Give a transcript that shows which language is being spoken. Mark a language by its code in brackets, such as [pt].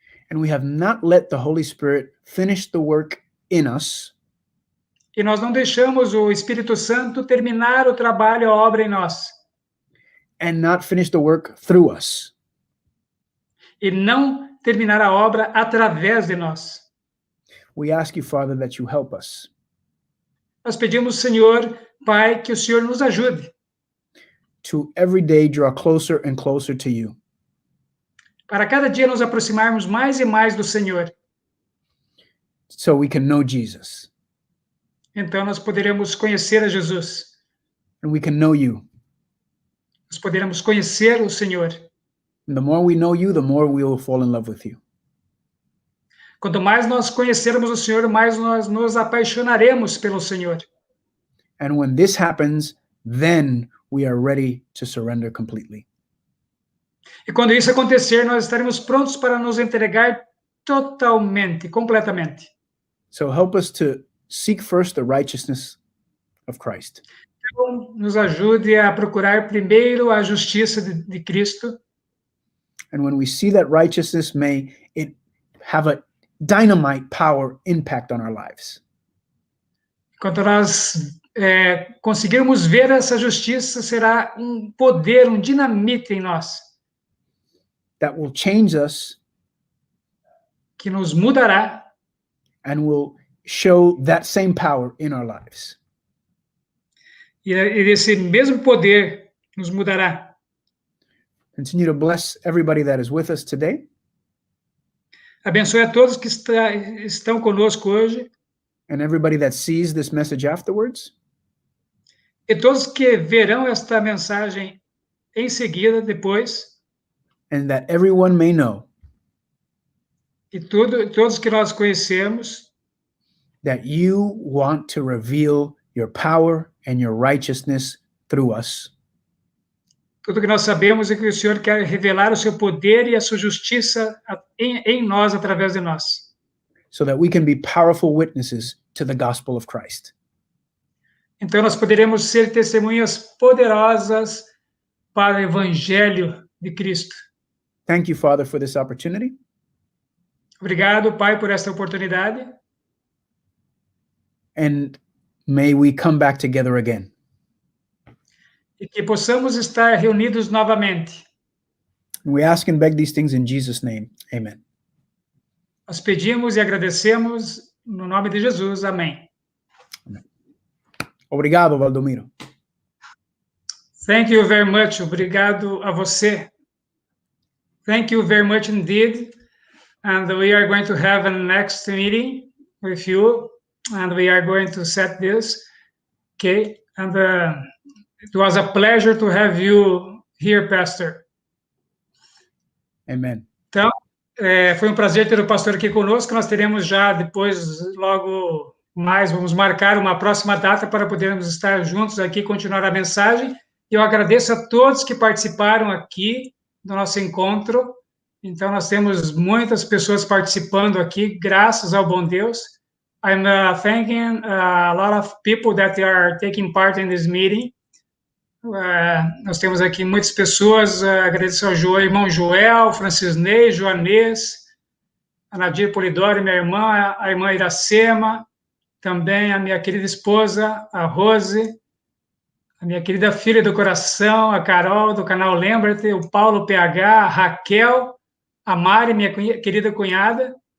[en] And we have not let the Holy Spirit finish the work in us [pt] E nós não deixamos o Espírito Santo terminar o trabalho, a obra em nós. [en] and not finish the work through us. [pt] E não terminar a obra através de nós. [en] We ask you, Father, that you help us [pt] Nós pedimos, Senhor, Pai, que o Senhor nos ajude [en] to every day draw closer and closer to you, [pt] para cada dia nos aproximarmos mais e mais do Senhor. [en] so we can know Jesus [pt] Então nós poderemos conhecer a Jesus. [en] and we can know you. [pt] Nós poderemos conhecer o Senhor. [en] And the more we know you, the more we will fall in love with you. [pt] Quanto mais nós conhecermos o Senhor, mais nós nos apaixonaremos pelo Senhor. [en] And when this happens, then we are ready to surrender completely. [pt] E quando isso acontecer, nós estaremos prontos para nos entregar totalmente, completamente. [en] So help us to seek first the righteousness of Christ. [pt] Então, nos ajude a procurar primeiro a justiça de Cristo. [en] And when we see that righteousness, may it have a dynamite power impact on our lives. [pt] Quando nós conseguirmos ver essa justiça, será um poder, um dinamite em nós, [en] That will change us [pt] que nos mudará [en] and will show that same power in our lives. [pt] e esse mesmo poder nos mudará. [en] Continue to bless everybody that is with us today. [pt] Abençoe a todos que estão conosco hoje [en] And everybody that sees this message afterwards. [pt] e todos que verão esta mensagem em seguida, depois, [en] And that everyone may know [pt] e todos que nós conhecemos, [en] that you want to reveal your power and your righteousness through us. [pt] tudo que nós sabemos é que o Senhor quer revelar o seu poder e a sua justiça em nós, através de nós, [en] So that we can be powerful witnesses to the gospel of Christ. [pt] então nós poderemos ser testemunhas poderosas para o evangelho de Cristo. [en] Thank you, Father, for this opportunity. [pt] Obrigado, Pai, por esta oportunidade. [en] And may we come back together again. [pt] E que possamos estar reunidos novamente. [en] And we ask and beg these things in Jesus' name. Amen. [pt] Nós pedimos e agradecemos no nome de Jesus. Amém. Obrigado, Valdomiro. [en] Thank you very much. [pt] Obrigado a você. [en] Thank you very much indeed. And we are going to have a next meeting with you. And we are going to set this. Okay. And it was a pleasure to have you here, Pastor. Amen. [pt] Então, Foi um prazer ter o pastor aqui conosco. Nós teremos já depois, logo mais, vamos marcar uma próxima data para podermos estar juntos aqui e continuar a mensagem. Eu agradeço a todos que participaram aqui do nosso encontro. Então, nós temos muitas pessoas participando aqui, graças ao bom Deus. [en] I'm thanking a lot of people that are taking part in this meeting. [pt] Nós temos aqui muitas pessoas, agradeço ao irmão Joel, Francisnei, Joanês, a Nadir Polidori, minha irmã, a irmã Iracema, também a minha querida esposa, a Rose, a minha querida filha do coração, a Carol, do canal Lembra-te, o Paulo PH, a Raquel, a Mari, minha querida cunhada,